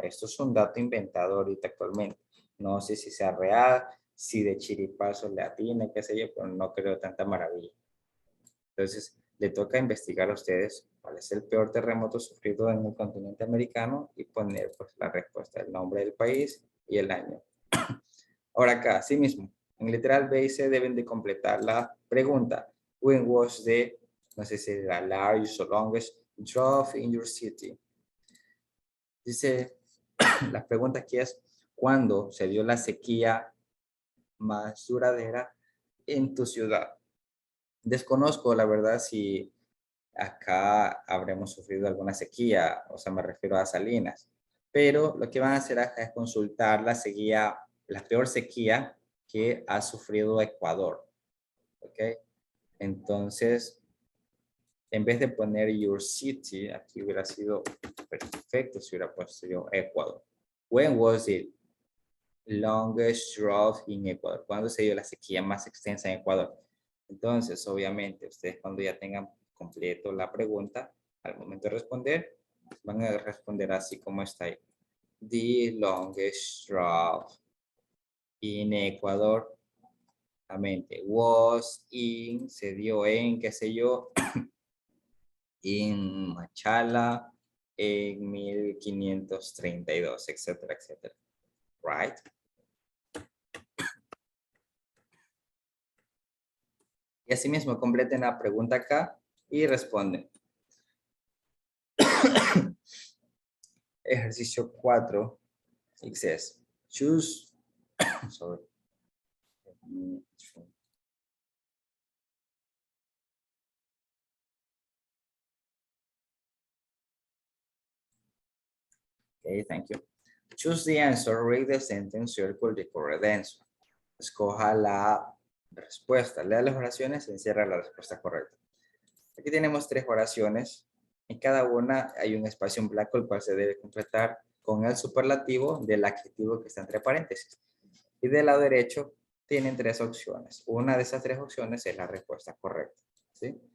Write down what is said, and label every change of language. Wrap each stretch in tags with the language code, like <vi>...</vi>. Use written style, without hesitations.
<es>Esto es un dato inventado ahorita actualmente. No sé si sea real, si de chiripazo le atina, qué sé yo, pero no creo tanta maravilla. Entonces, le toca investigar a ustedes cuál es el peor terremoto sufrido en el continente americano y poner pues, la respuesta, el nombre del país y el año. Ahora acá, así mismo, en literal B y C deben de completar la pregunta.</es> <en>When was the,</en> <es>no sé si la</es> <en>largest o longest drought in your city?</en> <es>Dice, la pregunta aquí es, ¿cuándo se dio la sequía más duradera en tu ciudad? Desconozco, la verdad, si acá habremos sufrido alguna sequía, o sea, me refiero a Salinas. Pero lo que van a hacer acá es consultar la sequía, la peor sequía que ha sufrido Ecuador. ¿Ok? Entonces, en vez de poner</es> <en>your city,</en> <es>aquí hubiera sido perfecto si hubiera puesto yo Ecuador.</es> <en>When was it longest drought in Ecuador?</en> <es>¿Cuándo se dio la sequía más extensa en Ecuador? Entonces, obviamente, ustedes cuando ya tengan completo la pregunta, al momento de responder, van a responder así como está ahí.</es> <en>The longest drought in Ecuador, was in,</en> <es>se dio en, qué sé yo, en Machala, en 1532, etcétera, etcétera.</es> <en>Right?</en> <es>Y así mismo completen la pregunta acá y responden. Ejercicio 4.</es> <en>It says, choose, sorry. Okay, thank you. Choose the answer, read the sentence, circle the correct answer.</en> <es>Escoja la respuesta, lea las oraciones y encierra la respuesta correcta. Aquí tenemos 3 oraciones. En cada una hay un espacio en blanco, el cual se debe completar con el superlativo del adjetivo que está entre paréntesis. Y del lado derecho tienen 3 opciones. Una de esas 3 opciones es la respuesta correcta. ¿Sí?</es>